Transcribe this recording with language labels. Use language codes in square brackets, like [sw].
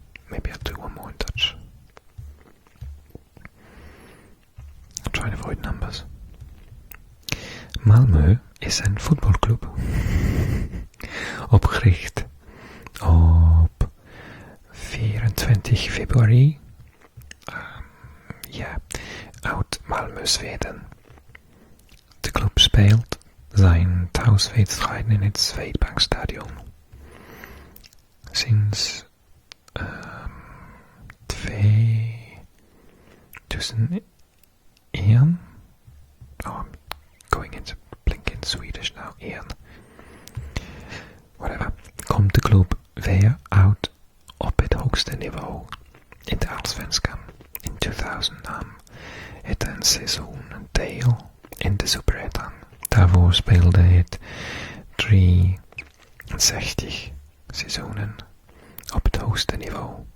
[en] Maybe I'll do one more in Dutch. I'll try and avoid numbers. [nl] Malmö is een voetbalclub. Opgericht op 24 februari. Uit Malmö, Zweden. De club speelt zijn thuiswedstrijden in het Swedbankstadion. Sinds 2001. [en] Oh, I'm going into blinking Swedish now. Whatever. [nl] Komt de club weer uit op het hoogste niveau in de Allsvenskan. In 2000 nam het een seizoen deel in de Superettan. Daarvoor speelde het 63 seizoenen op het hoogste niveau.